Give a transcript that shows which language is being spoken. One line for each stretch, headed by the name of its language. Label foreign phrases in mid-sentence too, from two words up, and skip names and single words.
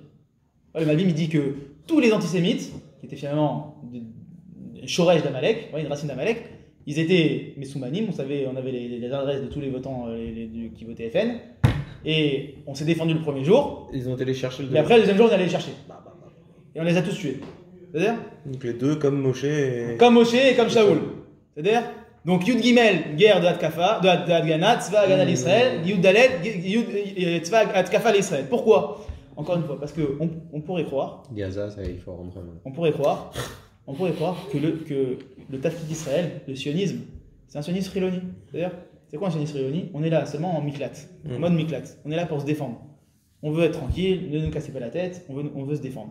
French: Le Malbim il dit que tous les antisémites, qui étaient finalement des Shoresh d'Amalek, une racine d'Amalek, ils étaient Messoumanim, on avait les adresses de tous les votants qui votaient FN, et on s'est défendu le premier jour. Ils ont été les chercher et après, le deuxième jour, on allait les chercher. Et on les a tous tués. C'est-à-dire donc les deux, comme Moshe et... Comme Moshe et comme Shaoul. C'est-à-dire donc
Hebrew: י"ג,
French: guerre de Atkafa, de Haganah,
Hebrew: צבא הגנה לישראל, י"ד, צבא התקפה לישראל.
French: Pourquoi? Encore une fois, parce qu'on pourrait croire... Gaza, ça, il faut rentrer. On pourrait croire que le Tafkid d'Israël, le sionisme, c'est un sionisme chiloni. C'est-à-dire, c'est quoi un sionisme chiloni? On est là seulement en miklat, en mode miklat. On est là pour se défendre. On veut être tranquille, ne nous cassez pas la tête, on veut se défendre.